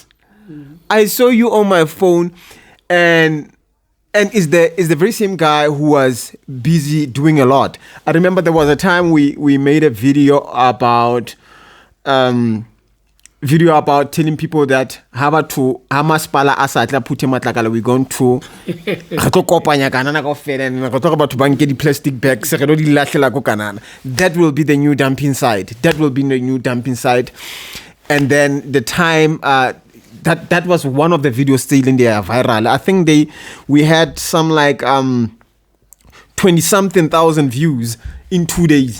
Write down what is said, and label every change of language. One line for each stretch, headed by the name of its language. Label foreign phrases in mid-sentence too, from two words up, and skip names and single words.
English: I saw you on my phone, and is the very same guy who was busy doing a lot. I remember there was a time we made a video about telling people that
Southern Sotho: hamaspala asatla puthi matlakala
English: we're going to
Southern Sotho: kopanya kanana kaofela
English: and go talk about to bank the plastic bags
Southern Sotho: re lo di lahlela go kanana.
English: That will be the new dumping site. And then the time that was one of the videos still in there viral. I think we had some like 20-something thousand views in 2 days.